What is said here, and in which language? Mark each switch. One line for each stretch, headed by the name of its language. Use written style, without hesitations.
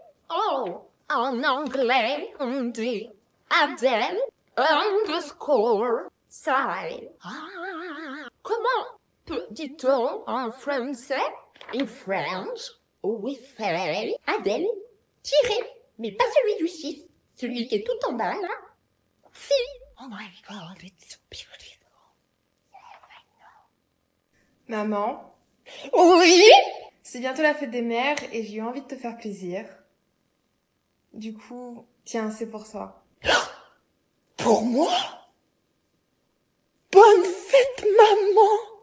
French: Oh, en anglais, on dit Adèle underscore Tsai. Ah, comment dit-on en français? In French, we say Adèle tiré, mais pas celui du 6, celui qui est tout en bas, là. Si.
English: Oh my god, it's so beautiful.
French: Maman, Oui? c'est bientôt la fête des mères et j'ai eu envie de te faire plaisir. Du coup, tiens, c'est pour toi. Pour moi? Bonne fête, maman!